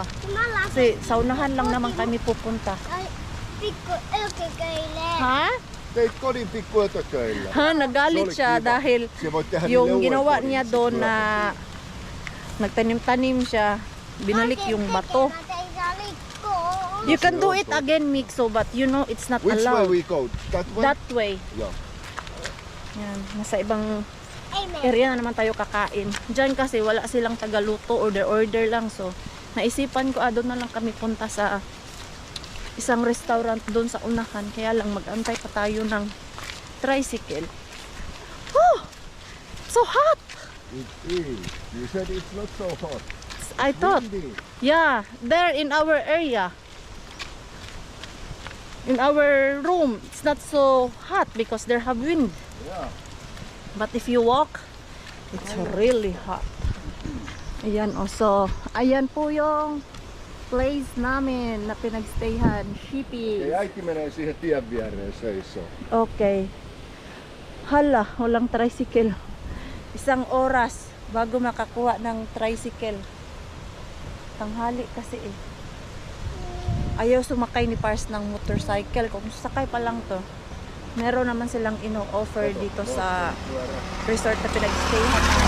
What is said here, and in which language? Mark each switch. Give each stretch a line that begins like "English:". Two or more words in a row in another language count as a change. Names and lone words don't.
Filipino: Kasi sa unahan lang naman kami pupunta. Ha? Ha, nagalit siya dahil yung ginawa niya doon na nagtanim-tanim siya, binalik yung bato.
English: You can do it again, Mixo, but you know it's not allowed. Which way we go? That way? That way. Yeah.
Filipino: Yan, nasa ibang area na naman tayo kakain. Diyan kasi wala silang tagaluto, order lang. So, naisipan ko, doon na lang kami punta sa isang restaurant doon sa unahan. Kaya lang mag-antay pa tayo ng tricycle.
English: Oh! So hot! It is. You said it's not so hot. I thought. Windy. Yeah, there in our area. In our room, it's not so hot because there have wind. Yeah. But if you walk, it's really hot.
Filipino: Ayan, so, ayan po yung place namin na pinagstayhan. Shippy.
Finnish: Ei äiti menee siihen tien viereen seisoo.
Filipino: Okay. Hala, walang tricycle. 1 oras bago makakuha ng tricycle. Tanghali kasi eh. Ayaw sumakay ni Pars ng motorcycle. Kung sakay pa lang to, meron naman silang ino-offer dito sa resort na pinag-stayhan namin.